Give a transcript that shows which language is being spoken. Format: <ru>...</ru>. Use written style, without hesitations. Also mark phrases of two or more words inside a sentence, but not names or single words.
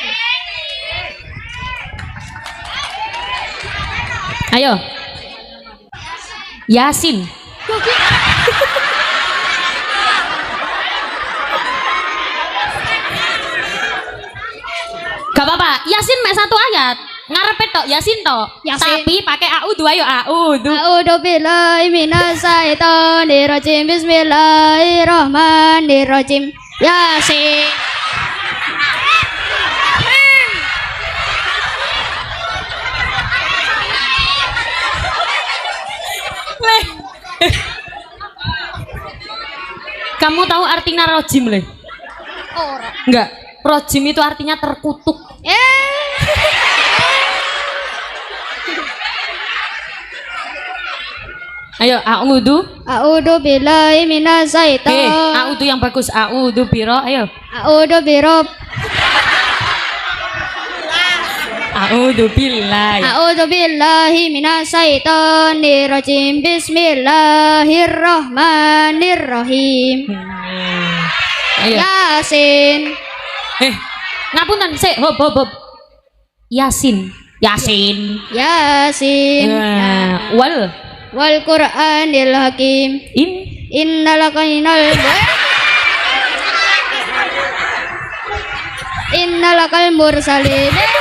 <id>Ayo. Yasin. Gak apa-apa, Yasin mek satu ayat.</id> <jv>Ngarepe tok Yasin tok. Yasin.</jv> <id>Tapi pakai a'udhu. Ayo a'udhu.</id> <ar>أعوذ بالله من الشيطان الرجيم. Bismillahirrahmanirrahim. Yasin.</ar> <jv>Leh.</jv> <id>Kamu tahu artinya rojim,</id> <jv>Le? Ora.</jv> <id>Enggak. Rojim itu artinya terkutuk. Ayo, a'udhu.</id> <ar>أعوذ بالله من الشيطان.</ar> <id>A'udhu yang bagus. A'udhu biro. Ayo. A'udhu birob.</id> <ar>أعوذ بالله. أعوذ بالله من الشيطان الرجيم. Bismillahirrahmanirrahim.</ar> <id>Ayo.</id> <ar>Yasin.</ar> <jv>Ngapunten sik, hop. Yasin.</jv> <ar>Yasin. يس. والقرآن الحكيم. إنك لمن المرسلين.</ar>